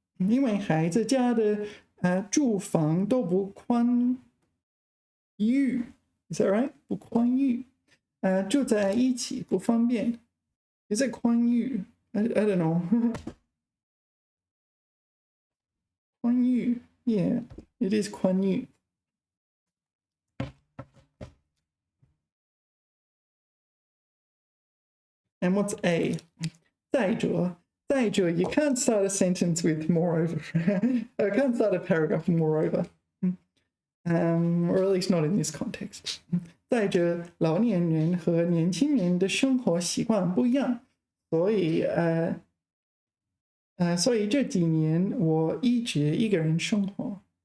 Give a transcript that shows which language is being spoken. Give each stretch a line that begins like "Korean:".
Chinese: 因为孩子家的住房都不宽裕 ，
English: Is that right?
Chinese: 不宽裕，住在一起不方便。
English: Is it 宽裕 I don't know. 宽裕 Yeah, it is 宽裕。 And what's A? 再者。 You can't start a sentence with moreover. I can't start a paragraph with moreover. or at least not in this context.
Chinese: 再者，老年人和年轻人的生活习惯不一样，所以所以这几年我一直一个人生活。